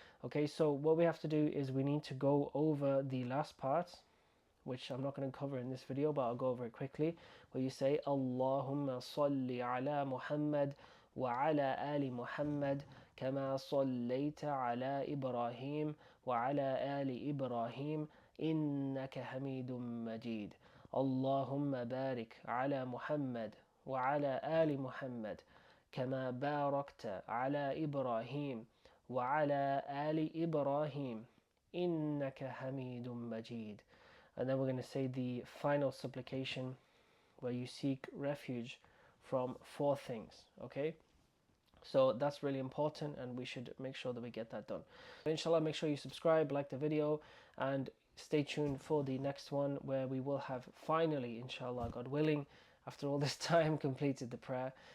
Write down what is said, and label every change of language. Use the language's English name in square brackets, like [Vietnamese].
[English] Okay, so what we have to do is we need to go over the last part, which I'm not going to cover in this video, but I'll go over it quickly, where you say [Arabic] Allahumma salli ala Muhammad wa ala ali Muhammad kama sallaita ala Ibrahim wa ala ali Ibrahim innaka hamidun majid. Allahumma barik ala Muhammad وعلى آل محمد كما باركت على إبراهيم وعلى آل إبراهيم إنك حميد مجيد. [English] and then we're going to say the final supplication where you seek refuge from 4 things. Okay, so that's really important, and we should make sure that we get that done. Inshallah, make sure you subscribe, like the video, and stay tuned for the next one, where we will have finally, inshallah, God willing, after all this time, completed the prayer.